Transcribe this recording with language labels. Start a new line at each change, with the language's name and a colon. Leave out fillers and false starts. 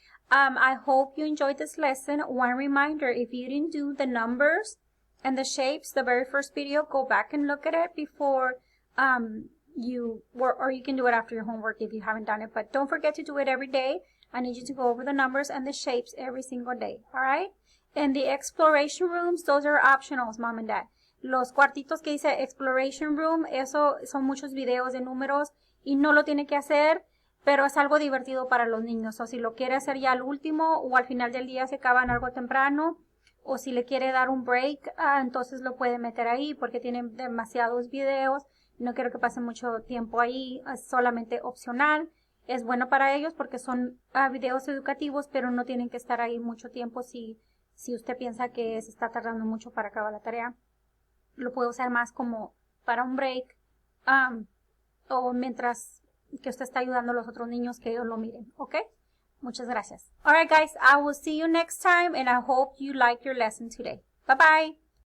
English: I hope you enjoyed this lesson. One reminder, if you didn't do the numbers and the shapes, the very first video, go back and look at it before or you can do it after your homework if you haven't done it. But don't forget to do it every day. I need you to go over the numbers and the shapes every single day, all right? And the exploration rooms, those are optionals, Mom and Dad.
Spanish: Los cuartitos que dice exploration room, eso son muchos videos de números y no lo tiene que hacer, pero es algo divertido para los niños. O si lo quiere hacer ya al último o al final del día se acaban algo temprano, o si le quiere dar un break, entonces lo puede meter ahí porque tienen demasiados videos. No quiero que pasen mucho tiempo ahí, es solamente opcional. Es bueno para ellos porque son videos educativos, pero no tienen que estar ahí mucho tiempo si usted piensa que se está tardando mucho para acabar la tarea. Lo puede usar más como para un break o mientras que usted está ayudando a los otros niños que ellos lo miren, ¿ok? Muchas gracias.
English: Alright guys, I will see you next time and I hope you like your lesson today. Bye bye.